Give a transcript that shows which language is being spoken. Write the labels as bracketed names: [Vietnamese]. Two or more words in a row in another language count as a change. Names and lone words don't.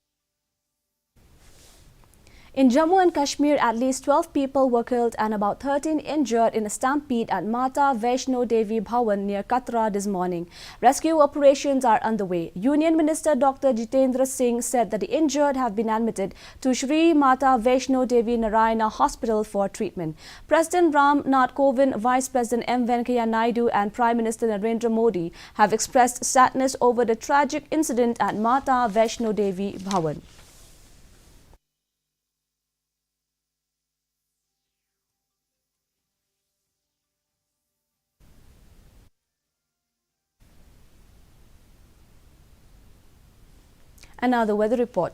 [English] In Jammu and Kashmir, at least 12 people were killed and about 13 injured in a stampede at Mata Vaishno Devi Bhawan near Katra this morning. Rescue operations are underway. Union Minister Dr. Jitendra Singh said that the injured have been admitted to Shri Mata Vaishno Devi Narayana Hospital for treatment. President Ram Nath Kovind, Vice President M. Venkaiah Naidu and Prime Minister Narendra Modi have expressed sadness over the tragic incident at Mata Vaishno Devi Bhawan. And now the weather report.